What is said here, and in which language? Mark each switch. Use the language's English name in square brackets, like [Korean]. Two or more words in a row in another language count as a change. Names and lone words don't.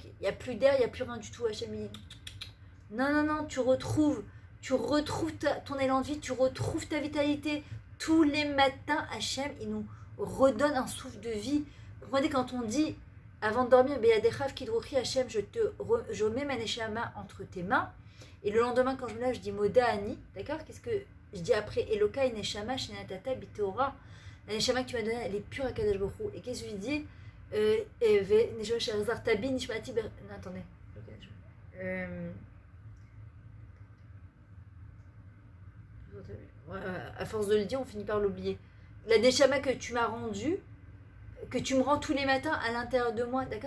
[French] Il n'y a plus d'air, il n'y a plus rien du tout, Hachem. Non, tu retrouves ton élan de vie, tu retrouves ta vitalité. Tous les matins, Hachem, il nous redonne un souffle de vie. Vous comprenez, quand on dit, avant de dormir, [Hebrew] בידך אפקיד רוחי, [French] Hachem, je mets ma neshama entre tes mains. Et le lendemain, quand je me lève, je dis [Hebrew] מודה אני. [French] D'accord? Qu'est-ce que je dis après? [Hebrew] אלוקי נשמה שנתת בי טהורה. [French] La neshama que tu m'as donnée, elle est pure à Kadosh Baruch Hu. Et qu'est-ce que je dis? Attendez. À force de le dire, on finit par l'oublier. La neshama que tu m'as rendue, que tu me rends tous les matins à l'intérieur de moi, d'accord?